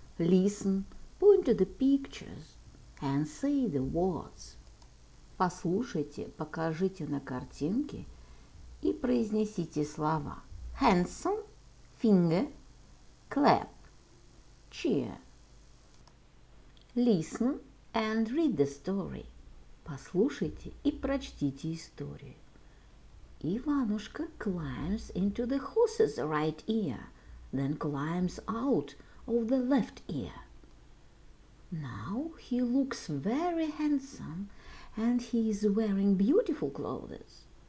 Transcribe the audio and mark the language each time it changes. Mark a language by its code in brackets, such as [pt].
[en] Listen, point to the pictures and say the words. [ru] Послушайте, покажите на картинке и произнесите слова. [en] Handsome, finger, clap, cheer. Listen and read the story. [ru] Послушайте и прочтите историю. [en] Иванушка climbs into the horse's right ear, then climbs out of the left ear. Now he looks very handsome and he is wearing beautiful clothes.